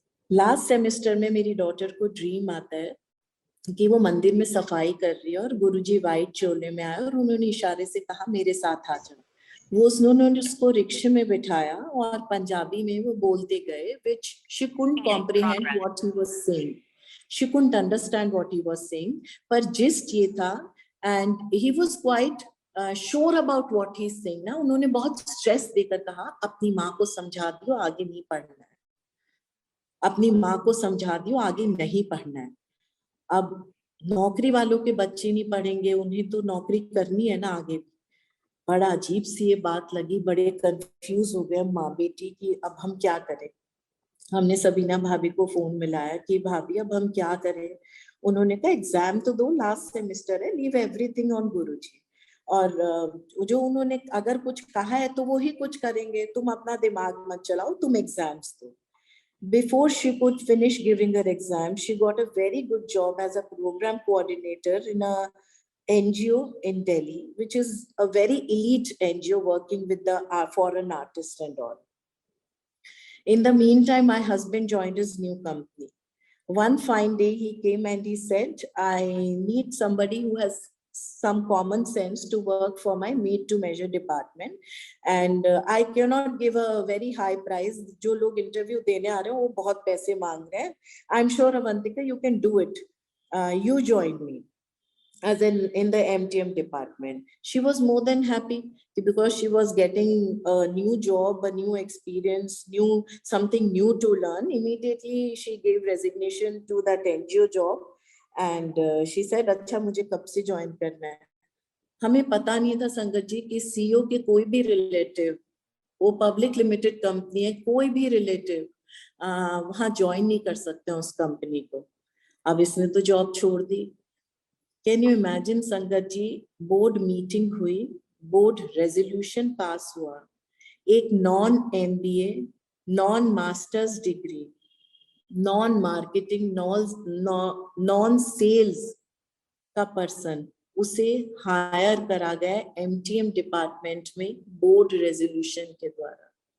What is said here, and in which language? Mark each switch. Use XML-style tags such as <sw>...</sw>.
<hi>Last semester में मेरी daughter को ड्रीम आता है कि वो मंदिर में सफाई कर रही है और गुरुजी व्हाइट चोले में आए और उन्होंने इशारे से कहा मेरे साथ आ जाओ। उन्होंने उसको रिक्शे में बिठाया और पंजाबी में वो बोलते गए,</hi> <en>which she couldn't comprehend what he was saying. She couldn't understand what he was saying.</en> <hi>पर जिस्ट ये था,</hi> <en>and he was quite sure about what he's saying</en> <hi>ना। उन्होंने बहुत स्ट्रेस देकर कहा अपनी माँ को समझा दियो आगे नहीं पढ़ना है, अपनी माँ को समझा दियो आगे नहीं पढ़ना है। अब नौकरी वालों के बच्चे नहीं पढ़ेंगे, उन्हें तो नौकरी करनी है ना आगे। बड़ा अजीब सी ये बात लगी, बड़े कंफ्यूज हो गए माँ बेटी की अब हम क्या करें। हमने सबीना भाभी को फोन मिलाया कि भाभी अब हम क्या करें। उन्होंने कहा एग्जाम तो दो, लास्ट सेमेस्टर है,</hi> <en>leave everything on</en> <hi>गुरुजी। और जो उन्होंने अगर कुछ कहा है तो वो ही कुछ करेंगे, तुम अपना दिमाग मत चलाओ, तुम एग्जाम्स दो।</hi> <en>Before she could finish giving her exam, she got a very good job as a program coordinator in a NGO in Delhi, which is a very elite NGO working with the foreign artists and all. In the meantime, my husband joined his new company. One fine day, he came and he said, I need somebody who has some common sense to work for my made to measure department, and I cannot give a very high price.</en> <hi>जो लोग interview देने आ रहे हैं वो बहुत पैसे मांग रहे हैं.</hi> <en>I'm sure Avantika you can do it. You join me as in the MTM department. She was more than happy because she was getting a new job, a new experience, something new to learn. Immediately she gave resignation to that NGO job and she said,</en> <hi>अच्छा मुझे कब से join करना है. हमें पता नहीं था संगत जी कि सीईओ के कोई भी रिलेटिव, वो पब्लिक लिमिटेड कंपनी है, कोई भी रिलेटिव वहां ज्वाइन नहीं कर सकते उस कंपनी को. अब इसने तो जॉब छोड़ दी.</hi> <en>can you imagine</en> <hi>संगत जी, बोर्ड मीटिंग हुई, बोर्ड रेजोल्यूशन पास हुआ, एक non MBA, non masters degree, non marketing, non sales का पर्सन, उसे हायर करा गया MTM डिपार्टमेंट में बोर्ड रेजोल्यूशन के द्वारा.</hi>